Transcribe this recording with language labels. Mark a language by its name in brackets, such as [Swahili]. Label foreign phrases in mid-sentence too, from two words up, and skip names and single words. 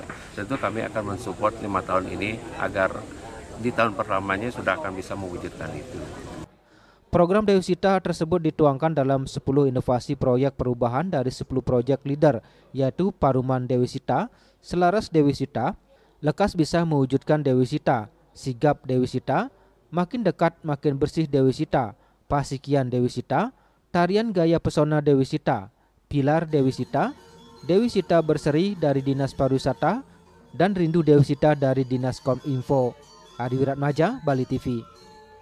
[Indonesian] Tentu kami akan mensupport 5 tahun ini agar di tahun pertamanya sudah akan bisa mewujudkan itu. Program Dewi Sita tersebut dituangkan dalam 10 inovasi proyek perubahan dari 10 proyek leader, yaitu Paruman Dewi Sita, Selaras Dewi Sita, Lekas Bisa Mewujudkan Dewi Sita, Sigap Dewi Sita, Makin Dekat Makin Bersih Dewi Sita, Pasikian Dewi Sita, Tarian Gaya Pesona Dewi Sita, Pilar Dewi Sita, Dewi Sita Berseri dari Dinas Pariwisata, dan Rindu Dewi Sita dari Dinas Kominfo. Adi Wiratmaja, Bali TV.